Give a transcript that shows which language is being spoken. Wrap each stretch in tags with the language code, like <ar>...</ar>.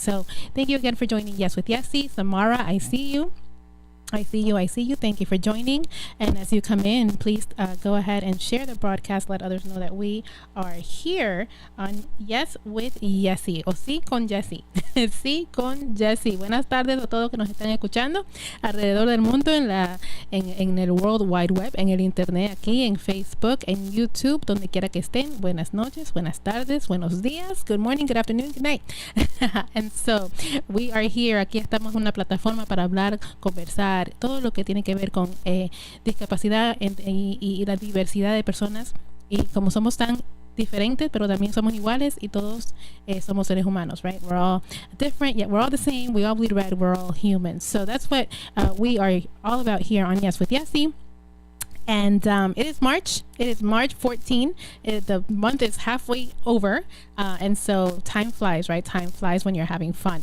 <en>So thank you again for joining Yes with Yesse. Samara, I see you. I see you. Thank you for joining. And as you come in, please go ahead and share the broadcast. Let others know that we are here on Yes with Yesse,</en> <es>o Sí con Yesse. Sí con Yesse. Buenas tardes a todos que nos están escuchando alrededor del mundo en el World Wide Web, en el Internet, aquí en Facebook, en YouTube, donde quiera que estén. Buenas noches, buenas tardes, buenos días,</es> <en>good morning, good afternoon, good night. And so we are here.</en> <es>Aquí estamos en una plataforma para hablar, conversar, todo lo que tiene que ver con discapacidad y la diversidad de personas. Y como somos tan diferentes, pero también somos iguales, y todos somos seres humanos,</es> <en>right? We're all different, yet we're all the same. We all bleed red. We're all humans. So that's what we are all about here on Yes with Yesse. And it is March. It is March 14. The month is halfway over. And so time flies, right? Time flies when you're having fun.</en>